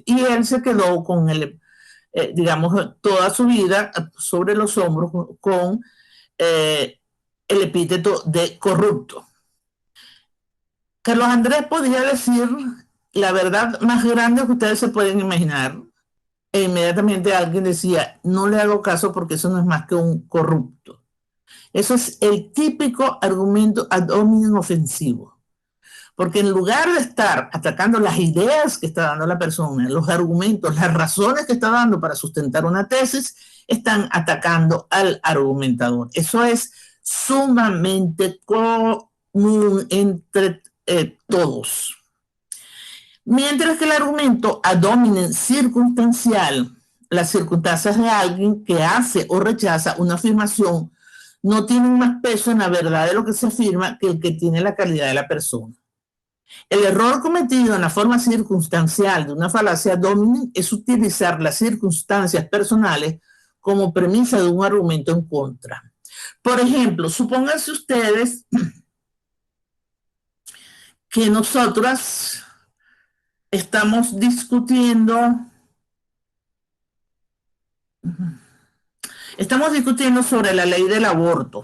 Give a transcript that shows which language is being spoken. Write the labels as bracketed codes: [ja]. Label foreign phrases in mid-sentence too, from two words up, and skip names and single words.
[es] Y él se quedó con toda su vida sobre los hombros con el epíteto de corrupto. Carlos Andrés podía decir la verdad más grande que ustedes se pueden imaginar. E inmediatamente alguien decía, no le hago caso porque eso no es más que un corrupto. Eso es el típico argumento [la] ad hominem [es] ofensivo. Porque en lugar de estar atacando las ideas que está dando la persona, los argumentos, las razones que está dando para sustentar una tesis, están atacando al argumentador. Eso es sumamente común entre todos. Mientras que el argumento [la] ad hominem [es] circunstancial, las circunstancias de alguien que hace o rechaza una afirmación, no tienen más peso en la verdad de lo que se afirma que el que tiene la calidad de la persona. El error cometido en la forma circunstancial de una falacia [la] ad hominem [es] es utilizar las circunstancias personales como premisa de un argumento en contra. Por ejemplo, supónganse ustedes que nosotras estamos discutiendo sobre la ley del aborto.